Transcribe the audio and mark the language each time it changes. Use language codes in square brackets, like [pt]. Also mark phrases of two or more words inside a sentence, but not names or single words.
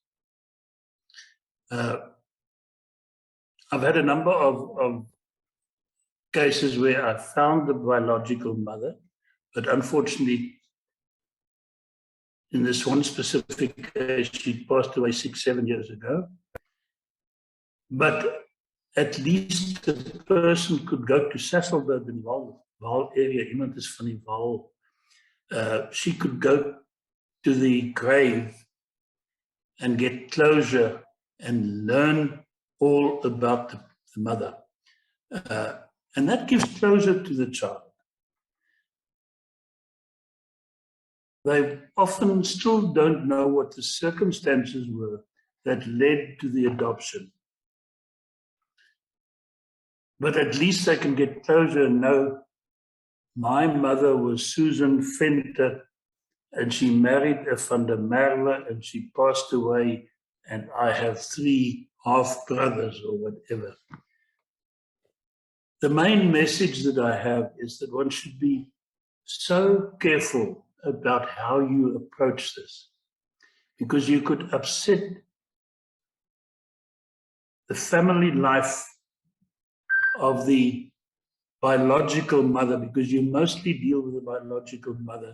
[en] I've had a number of cases where I found the biological mother, but unfortunately, in this one specific case, she passed away 6-7 years ago. But at least the person could go to Sasolburg in Vaal area, [af] iemand is van die Vaal. [en] She could go to the grave and get closure and learn all about the mother. And that gives closure to the child. They often still don't know what the circumstances were that led to the adoption. But at least they can get closure and know my mother was Susan Venter, and she married a van der Merwe, and she passed away, and I have 3 half-brothers or whatever. The main message that I have is that one should be so careful about how you approach this, because you could upset the family life of the biological mother, because you mostly deal with the biological mother.